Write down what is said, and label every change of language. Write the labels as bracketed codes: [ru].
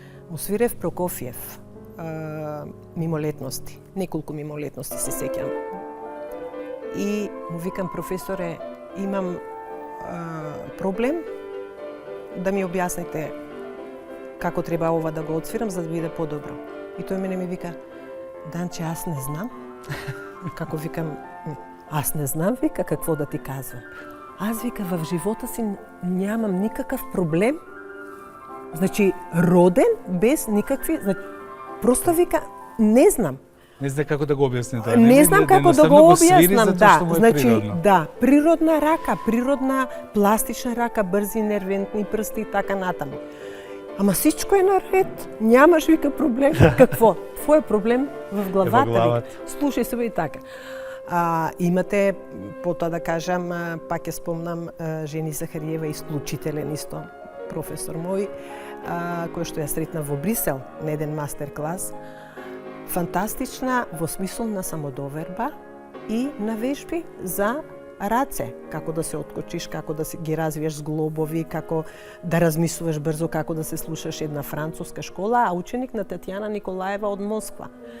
[mk] Му свирев Прокофиев, мимолетности, неколку мимолетности се сеќам. И му викам, професоре, имам проблем, да ми објасните како треба ова да го отсвирам за да биде подобро. И тој мене ми вика, Данче, [bg] аз не знам. [mk] Како викам, [bg] аз не знам, вика, какво да ти казвам. Аз, вика, в живота си нямам никакъв проблем. Значи, роден без никакви... Просто, вика, не знам. [mk] Не знам како да го објасни тоа. Не знам како да го објаснам, да. Значи, да, природна рака, природна пластична рака, брзи нервентни прсти и така натаму. [bg] Ама сичко е наред, нямаш, вика, проблем. Какво? Твој проблем в главата, вика. Слушај се и така. [mk] Имате, потоа да кажам, пак ја спомнам, Жени Захариева, исклучителен исто професор мој, кој што ја сретна во Брисел на еден мастер-клас. Фантастична во смисол на самодоверба и на вежби за раце, како да се откочиш, како да ги развиеш зглобови, како да размислуваш брзо, како да се слушаш една француска школа, а ученик на Татјана Николаева од Москва.